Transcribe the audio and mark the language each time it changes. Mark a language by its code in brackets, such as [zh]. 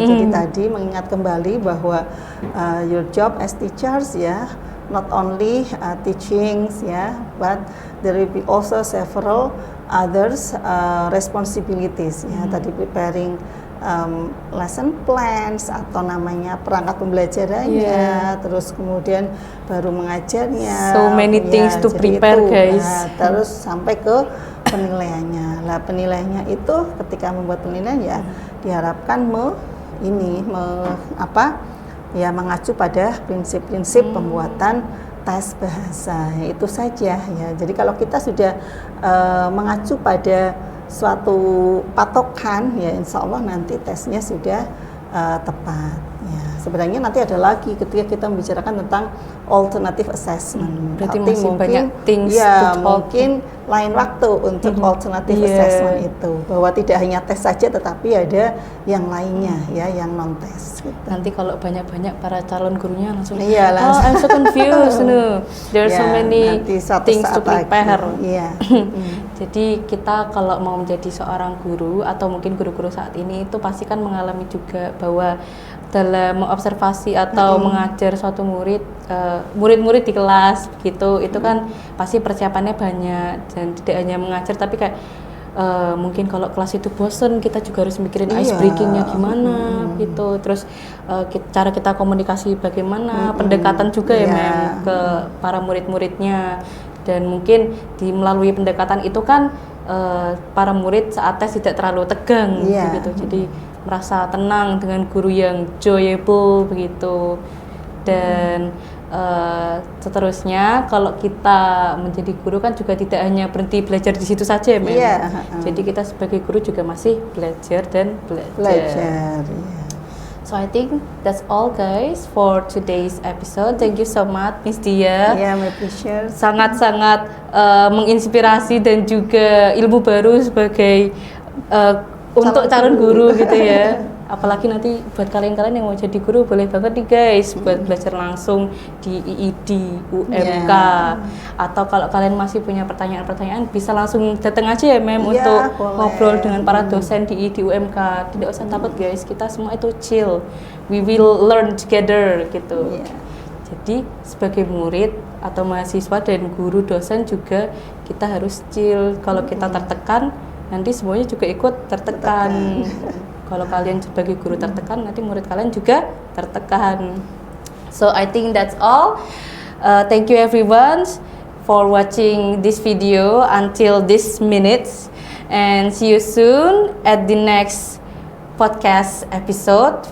[id] Jadi tadi mengingat kembali bahwa [en] your job as teachers ya, not only teachings ya, but there will be also several others responsibilities ya. [id] Tadi preparing lesson plans atau namanya perangkat pembelajarannya, terus kemudian baru mengajarnya. [en] So many things to prepare, guys. [id] Terus sampai ke penilaiannya. Lah penilaiannya itu ketika membuat penilaian ya diharapkan mengacu pada prinsip-prinsip pembuatan tes bahasa. Itu saja ya. Jadi kalau kita sudah mengacu pada suatu patokan ya, insya Allah nanti tesnya sudah tepat ya. Sebenarnya nanti ada lagi ketika kita membicarakan tentang alternative assessment. Berarti masih banyak things ya, [en] to talk. [id] mungkin lain waktu untuk alternative assessment itu, bahwa tidak hanya tes saja tetapi ada yang lainnya ya, yang non tes gitu. Nanti kalau banyak-banyak para calon gurunya langsung langsung. [en] I'm so confused no. There are so many things to prepare. [id] Jadi kita kalau mau menjadi seorang guru atau mungkin guru-guru saat ini itu pasti kan mengalami juga bahwa dalam mengobservasi atau mengajar suatu murid-murid di kelas gitu, itu kan pasti persiapannya banyak dan tidak hanya mengajar tapi kayak mungkin kalau kelas itu bosen kita juga harus mikirin ice breakingnya gimana gitu, terus cara kita komunikasi bagaimana, pendekatan juga ya Mem ke para murid-muridnya, dan mungkin melalui pendekatan itu kan para murid saat tes tidak terlalu tegang begitu, jadi merasa tenang dengan guru yang joyable begitu. Dan seterusnya kalau kita menjadi guru kan juga tidak hanya berhenti belajar di situ saja ya Mem. Jadi kita sebagai guru juga masih belajar dan belajar. [en] So I think that's all guys for today's episode. Thank you so much Miss Dia. My pleasure. [id] Sangat-sangat menginspirasi dan juga ilmu baru sebagai untuk calon guru gitu ya. Apalagi nanti buat kalian-kalian yang mau jadi guru boleh banget nih guys buat belajar langsung di IID, UMK, atau kalau kalian masih punya pertanyaan-pertanyaan bisa langsung datang aja ya Mem untuk ngobrol dengan para dosen di IID, UMK. Tidak usah takut guys, kita semua itu chill, [en] we will learn together [id] gitu. Jadi sebagai murid atau mahasiswa dan guru dosen juga kita harus chill. Kalau kita tertekan nanti semuanya juga ikut tertekan. Kalau kalian sebagai guru tertekan, nanti murid kalian juga tertekan. [en] So I think that's all. Thank you everyone for watching this video until this minutes, and see you soon at the next podcast episode.